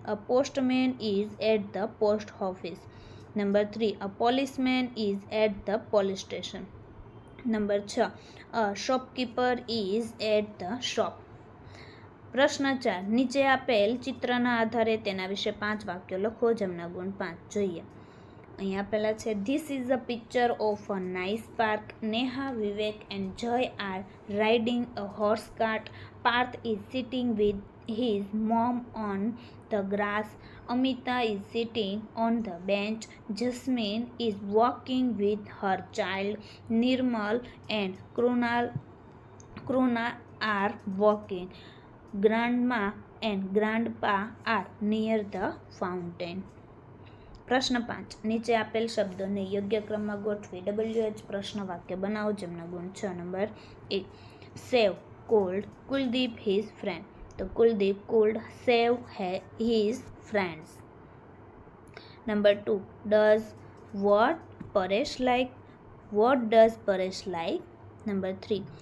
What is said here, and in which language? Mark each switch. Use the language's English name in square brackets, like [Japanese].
[English] A postman is at the post office. Number 3. A policeman is at the police station. Number 6. A shopkeeper is at the shop. [Gujarati] પ્રશ્ન 4. નીચે આપેલ ચિત્રના આધારે તેના વિશે 5 વાક્યો લખો, જેમના ગુણ 5. જોઈએ. અહીં આપેલા છે. [English] This is a picture of a nice park. Neha, Vivek and Joy are riding a horse cart. Parth is sitting with his mom on the grass. Amita is sitting on the bench. Jasmine is walking with her child. Nirmal and Kruna are walking. Grandma and grandpa are near the fountain. [Gujarati] પ્રશ્ન 5. નીચે આપેલ શબ્દોને યોગ્ય ક્રમમાં ગોઠવી WH પ્રશ્ન વાક્ય બનાવો, જેમના ગુણ 6. Number 1. [English] Save could Kuldeep his friend. તો Kuldeep could save his friends. Number 2. Does what Paresh like? What does Paresh like? Number 3.